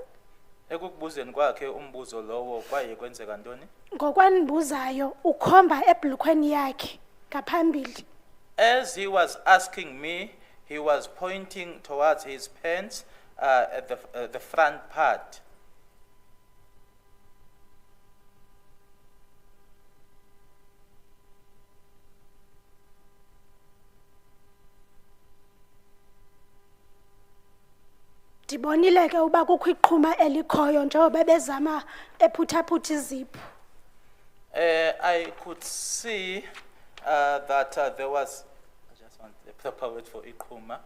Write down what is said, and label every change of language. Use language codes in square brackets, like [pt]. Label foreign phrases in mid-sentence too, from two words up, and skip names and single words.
[xh] Ekukubuzeni kwakhe umbuzo lowo kwaye kwenzeka ntoni? Ngokwanibuzayo ukhomba ebhlukweni yakhe ngaphambili. [en] As he was asking me, he was pointing towards his pants at the front part. [xh] Ndibonile ke uba kukho iqhuma elikhoyo njengoba bezama ephuthaphutha izipho. [en] I could see that there was, I just want the proper word for iqhuma.